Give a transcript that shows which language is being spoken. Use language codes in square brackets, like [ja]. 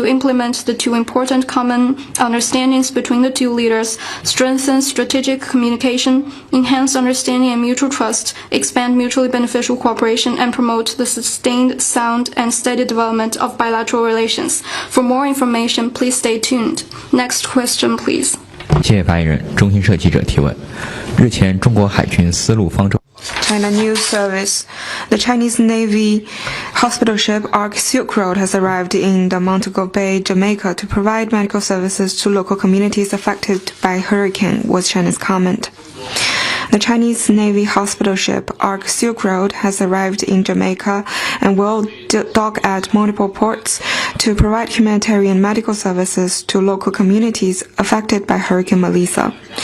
[en] to implement the two important common understandings between the two leaders, strengthen strategic communication, enhance understanding and mutual trust, expand mutually beneficial cooperation, and promote the sustained, sound, and steady development of bilateral relations. For more information, please stay tuned. Next question, please. [zh] 谢谢发言人。中新社记者提问：日前，中国海军丝路方舟 [en] China News Service. The Chinese Navy hospital ship Ark Silk Road has arrived in the Montego Bay, Jamaica to provide medical services to local communities affected by hurricane, was China's comment. The Chinese Navy hospital ship Ark Silk Road has arrived in Jamaica and will dock at multiple ports to provide humanitarian medical services to local communities affected by Hurricane Melissa.